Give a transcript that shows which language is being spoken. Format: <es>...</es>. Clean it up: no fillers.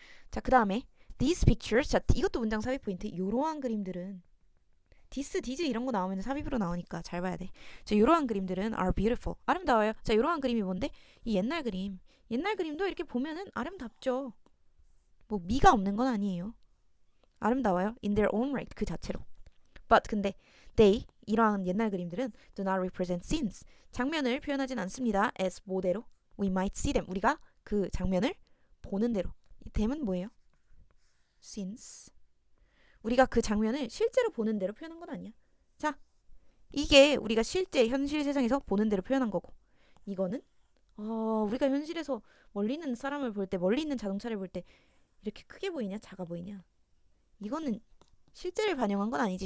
<ko>자, 그 다음에</ko> <en>these pictures.</en> <ko>자, 이것도 문장 삽입 포인트. 요러한 그림들은 디스, 디즈 이런 거 나오면 삽입으로 나오니까 잘 봐야 돼. 자, 요러한 그림들은</ko> <en>are beautiful.</en> <ko>아름다워요. 자, 요러한 그림이 뭔데? 이 옛날 그림. 옛날 그림도 이렇게 보면은 아름답죠. 뭐 미가 없는 건 아니에요. 아름다워요.</ko> <en>in their own right.</en> <ko>그 자체로.</ko> <en>but</en> <ko>근데</ko> <en>they,</en> <ko>이러한 옛날 그림들은</ko> <en>do not represent scenes.</en> <ko>장면을 표현하진 않습니다.</ko> <en>as</en> <ko>뭐대로?</ko> <en>we might see them.</en> <ko>우리가 그 장면을 보는 대로. 이 them은 뭐예요? scenes. 우리가 그 장면을 실제로 보는 대로 표현한 건 아니야. 자, 이게 우리가 실제 현실 세상에서 보는 대로 표현한 거고, 이거는 우리가 현실에서 멀리 있는 사람을 볼 때, 멀리 있는 자동차를 볼 때 이렇게 크게 보이냐 작아 보이냐, 이거는 실제를 반영한 건 아니지.</ko>